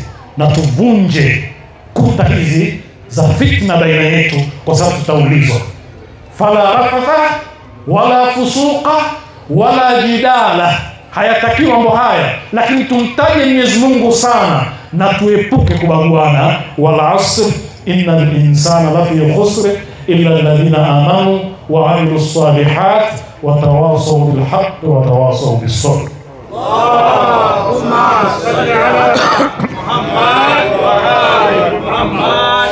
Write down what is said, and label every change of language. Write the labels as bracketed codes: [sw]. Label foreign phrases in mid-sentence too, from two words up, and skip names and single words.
[sw] Na tuvunje kuta hizi za fitna baina yetu, kwa sababu tutaulizwa. [ar] فلا رفث ولا فسوق ولا جدال. [sw] Hayatakiwi mambo haya, lakini tumtaje Mwenyezi Mungu sana na tuepuke kubaguana. [ar] والعصر إن الإنسان لفي خسر إلا الذين آمنوا وعملوا الصالحات وتواصوا بالحق وتواصوا بالصبر. اللهم صل على محمد وآل محمد.